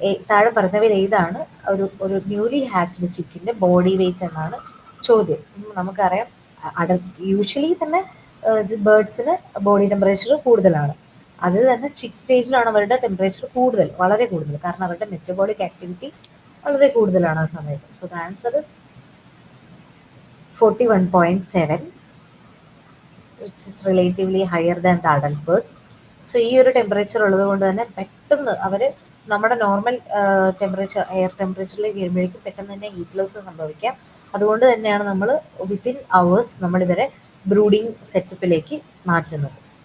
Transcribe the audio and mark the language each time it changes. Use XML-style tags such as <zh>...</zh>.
<ml>താഴെ പറഞ്ഞവയിൽ ഏതാണ് ഒരു ന്യൂലി ഹാച്ച്ഡ് ചിക്കിൻ്റെ ബോഡി വെയിറ്റ് എന്നാണ് ചോദ്യം. നമുക്കറിയാം യൂഷ്വലി തന്നെ ബേർഡ്സിന് ബോഡി ടെമ്പറേച്ചർ കൂടുതലാണ്. അതിൽ തന്നെ ചിക്ക് സ്റ്റേജിലാണ് അവരുടെ ടെമ്പറേച്ചർ വളരെ കൂടുതൽ, കാരണം അവരുടെ മെറ്റബോളിക് ആക്ടിവിറ്റി വളരെ കൂടുതലാണ് ആ സമയത്ത്.</ml> <en>So the answer is 41.7, which is relatively higher than the adult birds.</en> <ml>So ഈ ഒരു ടെമ്പറേച്ചർ ഉള്ളത് കൊണ്ട് തന്നെ പെട്ടെന്ന് അവർ നമ്മുടെ നോർമൽ എയർ ടെമ്പറേച്ചറിലേക്ക് വരുമ്പോഴേക്കും പെട്ടെന്ന് തന്നെ ഹീറ്റ് ലോസ് സംഭവിക്കാം. അതുകൊണ്ട് തന്നെയാണ് നമ്മൾ വിത്തിൻ അവേഴ്സ് നമ്മളിവരെ ബ്രൂഡിംഗ് സെറ്റപ്പിലേക്ക് മാറ്റുന്നത്.</ml>